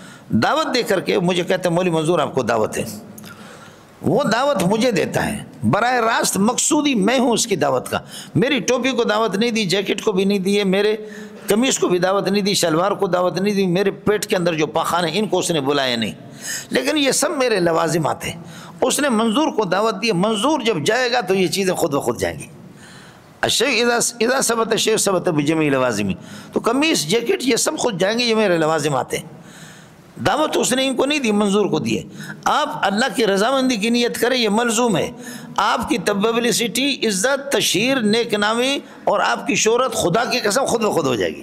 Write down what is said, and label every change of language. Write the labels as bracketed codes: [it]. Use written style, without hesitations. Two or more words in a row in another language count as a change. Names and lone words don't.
[ur] دعوت دے کر کے مجھے کہتے ہیں مولوی منظور آپ کو دعوت ہے، وہ دعوت مجھے دیتا ہے براہ راست، مقصودی میں ہوں اس کی دعوت کا، میری ٹوپی کو دعوت نہیں دی، جیکٹ کو بھی نہیں دی ہے، میرے قمیص کو بھی دعوت نہیں دی، شلوار کو دعوت نہیں دی، میرے پیٹ کے اندر جو پاخانے ان کو اس نے بلایا نہیں، لیکن یہ سب میرے لوازمات ہیں۔ اس نے منظور کو دعوت دی، منظور جب جائے گا تو یہ چیزیں خود بخود جائیں گی۔ [ar] الشیء اذا ثبت الشیء ثبت بجمیع لوازمی، [ur] تو قمیص جیکٹ یہ سب خود جائیں گے، یہ میرے لوازمات ہیں۔ دعوت اس نے ان کو نہیں دی، منظور کو دیے۔ آپ اللہ کی رضامندی کی نیت کریں، یہ ملزوم ہے۔ آپ کی پبلسٹی، عزت، تشہیر، نیک نامی اور آپ کی شہرت خدا کی قسم خود بخود ہو جائے گی۔